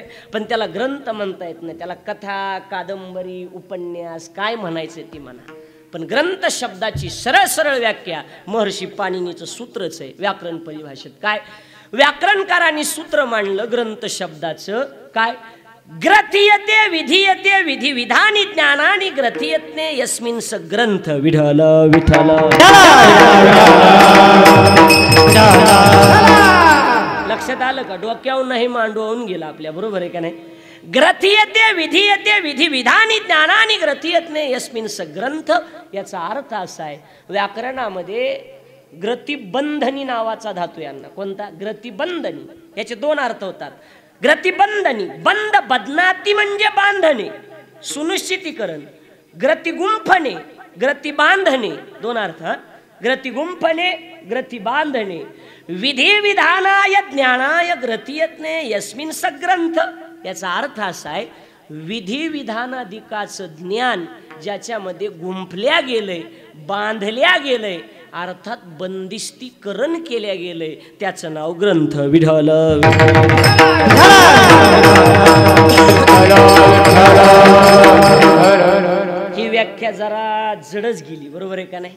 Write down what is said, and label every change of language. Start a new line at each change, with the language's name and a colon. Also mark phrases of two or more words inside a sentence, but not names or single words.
Marathi: पण त्याला ग्रंथ म्हणता येत नाही. त्याला कथा, कादंबरी, उपन्यास काय म्हणायचं ती म्हणा. पण ग्रंथ शब्दाची सरळ सरळ व्याख्या महर्षी पाणिनीचं सूत्रच आहे. व्याकरण परिभाषेत काय व्याकरणकारांनी सूत्र मांडलं ग्रंथ शब्दाचं.
Sanskrit: काय ग्रथीयते विधीयते विधी विधानी ज्ञानानी ग्रथीयते यस्मिन् स ग्रंथ.
Marathi: विठ्ठल विठ्ठल. लक्षात आलं का. डोक्यावरून नाही मांडवून गेला आपल्या, बरोबर आहे का नाही.
Sanskrit: ग्रथीयते विधीयते विधी विधानी ज्ञानानी ग्रथीयते यस्मिन् स ग्रंथ.
Marathi: याचा अर्थ असा आहे व्याकरणामध्ये ग्रतिबंधनी नावाचा धातू यांना. कोणता. ग्रतिबंधनी. याचे 2 अर्थ होतात. ग्रतिबंधनी बंद बदनाती म्हणजे बांधणे, सुनिश्चितीकरण. ग्रती गुंफणे, ग्रती बांधणे. 2 अर्थ. ग्रती गुंफणे, ग्रती बांधणे.
Sanskrit: विधी विधानाय ज्ञानाय ग्रथीयते यस्मिन् स ग्रंथ.
Marathi: याचा अर्थ असा आहे विधी विधानाधिकाचं ज्ञान ज्याच्यामध्ये गुंफल्या गेलंय, बांधल्या गेलंय, अर्थात बंदिस्तीकरण केल्या गेलंय, त्याचं नाव ग्रंथ. विठ्ठल. ही व्याख्या जरा जडच गेली, बरोबर आहे का नाही.